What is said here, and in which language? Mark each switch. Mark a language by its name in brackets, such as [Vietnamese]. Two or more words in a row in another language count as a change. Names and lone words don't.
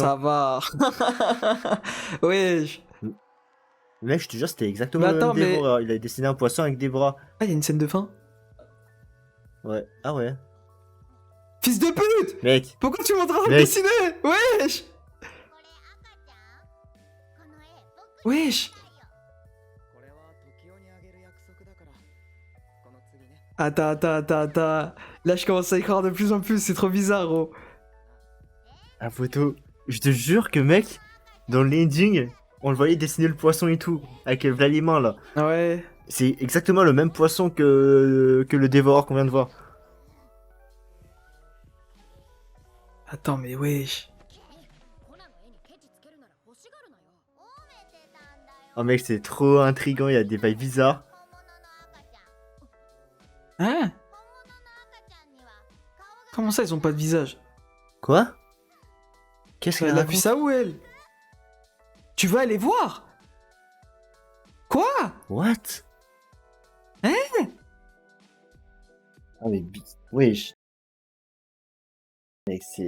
[French] ça va. Ouais. Mec, je te jure, c'était exactement Mais le même attends, mais- dévoreur. Il a dessiné un poisson avec des bras. Ah, il y a une scène de fin. Ouais. Ah ouais. Fils de pute! Mec, Pourquoi tu m'entends Mec. dessiner? Wesh! [Japanese] これ赤ちゃんこの絵僕 [French] Wesh! [Japanese] これは時代にあげる約束だからこの次ね [French] Attends. Là, je commence à y croire de plus en plus, c'est trop bizarre, gros. la photo. Je te jure que mec, dans l'ending, on le voyait dessiner le poisson et tout, avec les mains là. Ouais. C'est exactement le même poisson que le dévoreur qu'on vient de voir. Attends, mais wesh. [Japanese] コナの絵にケチつけるなら欲しがるなよ褒めてたんだよ [French] Oh mec, c'est trop intriguant, il y a des vibes bizarres. [Japanese] 本物の赤ちゃん [French] Hein? [Japanese] 本物の赤ちゃんには顔が [French] Comment Comment ça, ils ont pas de visage? Quoi? Qu'est-ce qu'elle Elle a vu raconte? ça où, elle? Tu veux aller voir? Quoi? What? Hein? Ah mais wesh. Mec, c'est...